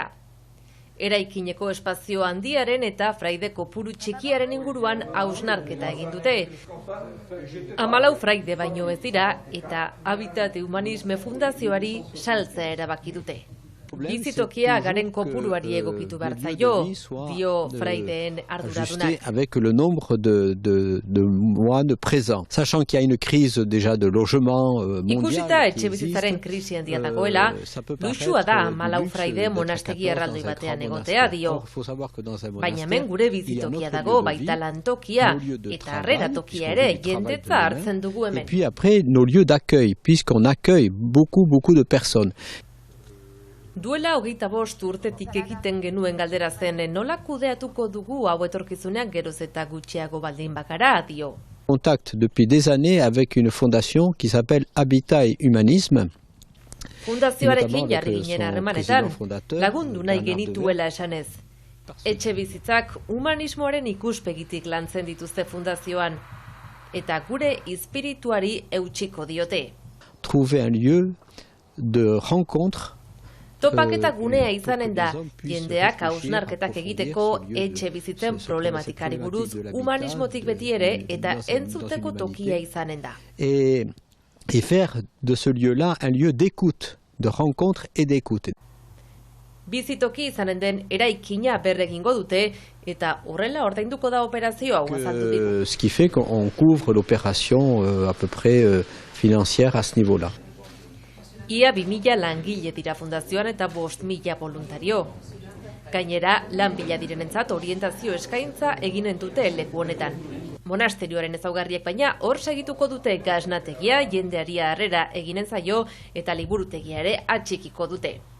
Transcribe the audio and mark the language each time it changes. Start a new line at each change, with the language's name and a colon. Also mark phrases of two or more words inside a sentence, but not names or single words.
Basque: Eraikineko espazio handiaren eta fraide kopuru txikiaren inguruan hausnarketa egin dute. 14 fraide baino ez dira eta Habitat Humanisme Fundazioari saltzea erabaki dute. Bizitokia garen kopuruari egokitu behar zaio, dio fraideen arduradunak.
French: Avec le nombre de mois présents, sachant qu'il y a une crise déjà de logement mondial.
Basque: Ikusita etxe bizitzaren krisi handia dagoela, luxua da 14 fraide monastegi erraldoi batean egotea, dio. Baina hemen gure bizitokia dago, baita lantokia eta harrera tokia ere jendetza hartzen dugu hemen.
French: Et puis après nos lieux d'accueil, puisqu'on accueille beaucoup de personnes.
Basque: Duela 25 urtetik egiten genuen galdera zen nola kudeatuko dugu hau etorkizunean geroz eta gutxiago baldin bakara, dio.
French: Contact depuis des années avec une fondation qui s'appelle Habitat et Humanisme.
Basque: Fundazioarekin jarri ginen harremanetan, lagundu nahi genituela esanez. Etxe bizitzak humanismoaren ikuspegitik lantzen dituzte fundazioan, eta gure espirituari eutsiko diote.
French: Trouver un lieu de rencontre.
Basque: Topaketa gunea izanen da, jendeak hausnarketak egiteko etxe bizitzen problematikari buruz humanismotik beti ere eta entzuteko tokia izanen da.
French: Et faire de ce lieu-là un lieu d'écoute, de rencontre et d'écoute.
Basque: Bizitoki izanen den eraikina berregingo dute eta horrela ordainduko da operazio hau azaldu digu.
French: Ce qui fait qu'on couvre l'opération à peu près financière à ce niveau-là.
Basque: Ia 2000 langile dira fundazioan eta 5.000 voluntario. Gainera, lan bila direnentzat orientazio eskaintza eginen dute leku honetan. Monasterioaren ezaugarriak baina hor segituko dute gasnategia, jendeari harrera eginen zaio eta liburutegia ere atxikiko dute.